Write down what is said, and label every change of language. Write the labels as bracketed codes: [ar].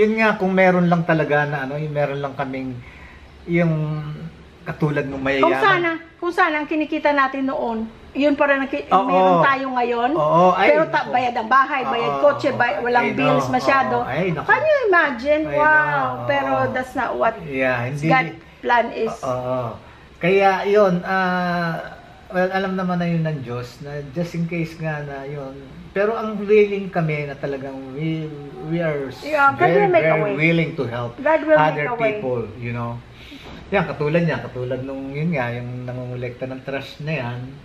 [tl] Yun nga, kung meron lang talaga na yung meron lang kaming yung katulad ng mayayaman. Kung sana ang kinikita natin noon, yun pa rin meron tayo ngayon. Pero bayad ang bahay, bayad kotse, walang bills masyado. [en] Can you imagine? Wow! Pero that's not what God's plan is. [tl] Kaya yun, well, alam naman na yun ng Diyos na [en] just in case [tl] nga na yun. Pero ang willing kami na talagang [en] we are very willing to help other people, [tl] Yan, katulad nung yun nga, yung nangungulekta ng trash na yan.